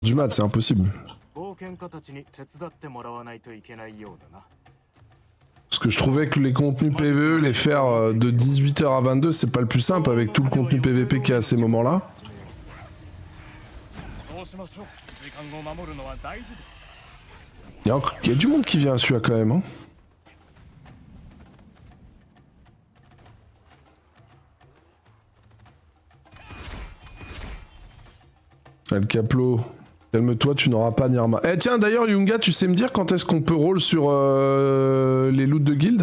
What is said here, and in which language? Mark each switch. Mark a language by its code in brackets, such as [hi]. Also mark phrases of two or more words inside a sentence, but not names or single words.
[fr] Du mat, c'est impossible. [ja] 冒険家たちに手伝ってもらわないといけないようだな。 [fr] Parce que je trouvais que les contenus PVE, les faire de 18h à 22, c'est pas le plus simple avec tout le contenu PVP qu'il y a à ces moments-là. [ja] そうしましょう。時間を守るのは大事です。 [fr] Il y a du monde qui vient à celui-là quand même. Hein. El Caplo, calme-toi, tu n'auras pas Nirma. Eh tiens, d'ailleurs, Yunga, tu sais me dire quand est-ce qu'on peut roll sur les loots de guild?